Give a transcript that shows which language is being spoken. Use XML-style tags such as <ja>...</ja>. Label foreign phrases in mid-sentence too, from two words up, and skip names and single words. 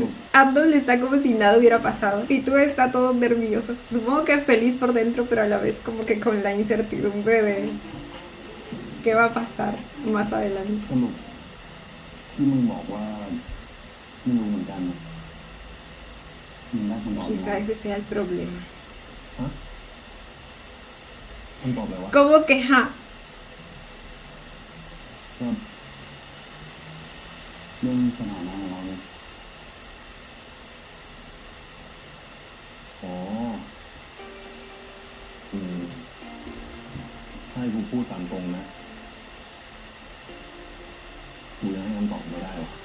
<es>Andon está como si nada hubiera pasado y tú está todo nervioso. Supongo que feliz por dentro, pero a la vez como que con la incertidumbre de qué va a pasar más adelante.</es> <th>สรุปที่มึงบอกว่าไม่รู้เหมือนกันมึงได้คำตอบไหม</th> <es>Quizá ese sea el problema.</es> <th>ฮะคำตอบอะไรวะ</th> <es>Como que, ja,</es> <th>ก็เรื่องสถานะของเราเลยอ๋อถ้าให้กูพูดตามตรงนะกูยังให้คำตอบไม่ได้หรอก</th>